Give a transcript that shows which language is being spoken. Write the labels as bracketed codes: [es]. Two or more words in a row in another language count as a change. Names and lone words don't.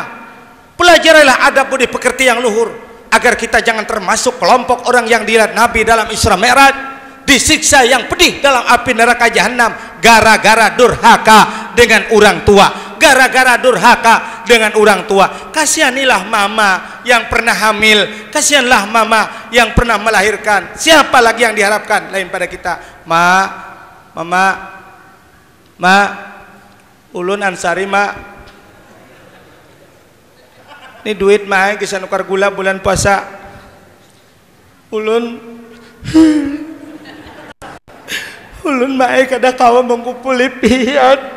[id] Pelajarilah adab budi pekerti yang luhur, agar kita jangan termasuk kelompok orang yang dilihat Nabi dalam Isra Mi'raj disiksa yang pedih dalam api neraka jahanam gara-gara durhaka dengan orang tua. Gara-gara durhaka dengan orang tua. Kasihanilah mama yang pernah hamil, kasihanlah mama yang pernah melahirkan. Siapa lagi yang diharapkan lain pada kita? Mama, [bjn] ulun Ansari, ini duit mah bisa nukar gula bulan puasa. Ulun mah kada kawa mengkumpuli pian.